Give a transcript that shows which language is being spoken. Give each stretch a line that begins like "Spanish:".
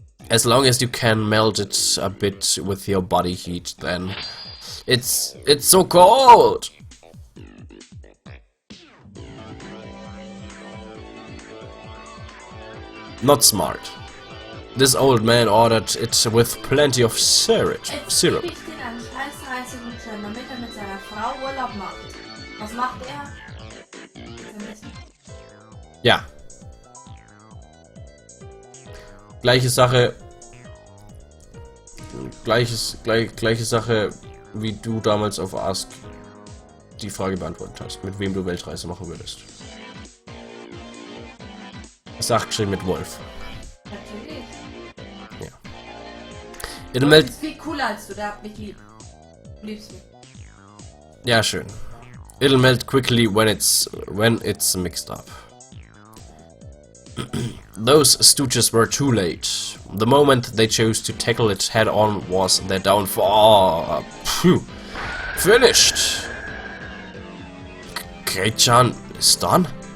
English: As long as you can melt it a bit with your body heat, then it's so cold. Not smart. This old man ordered it with plenty of syrup.
German: Jetzt gebe ich den einen scheiß 30 Gutschein, damit er mit seiner Frau Urlaub macht. Was macht er? Ja. Gleiche Sache. Gleiche Sache, wie du damals auf Ask die Frage beantwortet hast, mit wem du Weltreise machen würdest. Sagt schon mit Wolf. Natürlich. Ja. Das ist viel cooler als du, der hat mich lieb. Du liebst mich. Ja, schön.
English: It'll melt quickly when it's mixed up. Those stooges were too late. The moment they chose to tackle it head on was their downfall. Phew. Finished. Kei-chan is done?